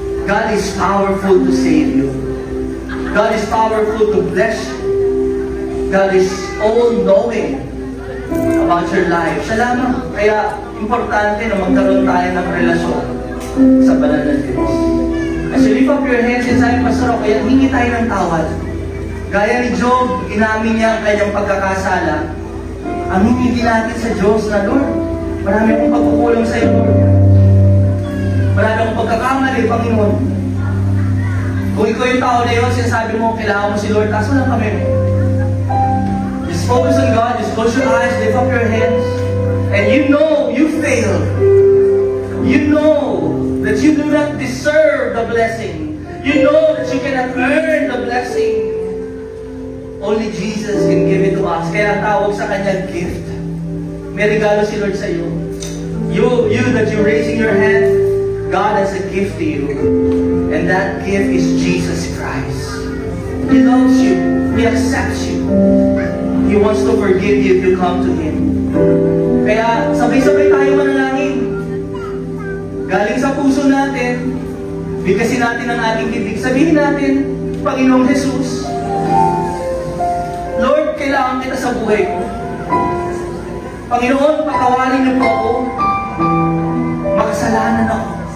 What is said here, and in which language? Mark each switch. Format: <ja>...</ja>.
<en>God is powerful to save you. God is powerful to bless you. God is all-knowing about your life.</en> <tl>Siya lamang. Kaya importante na magkaroon tayo ng relasyon sa banal na Diyos.</tl> <en>As you lift up your hands and say, Pastor,</en> <tl>kaya hingi tayo ng tawad. Gaya ni Job, inamin niya ang kanyang pagkakasala. Aminin din natin sa Diyos na, Lord, marami akong pagkukulang sa iyo, Lord. Marami akong pagkakamali, Panginoon. Kung ikaw yung tao na yun, sinasabi mo, kailangan mo si Lord, kaso lang kami.</tl> <en>Just focus on God, just close your eyes, lift up your hands, and you know you failed. You know that you do not deserve the blessing. You know that you cannot earn the blessing. Only Jesus can give it to us.</en> <tl>Kaya tawag sa Kanya gift. May regalo si Lord sa iyo.</tl> <en>You that you're raising your hand, God has a gift to you. And that gift is Jesus Christ. He loves you. He accepts you. He wants to forgive you if you come to Him.</en> <tl>Kaya sabay-sabay tayo manalangin. Galing sa puso natin, bigkasin natin ang ating bibig. Sabihin natin, Panginoong Jesus, Lord, kailangan kita sa buhay ko. Panginoon, patawarin niyo po ako. Makasalanan ako.</tl>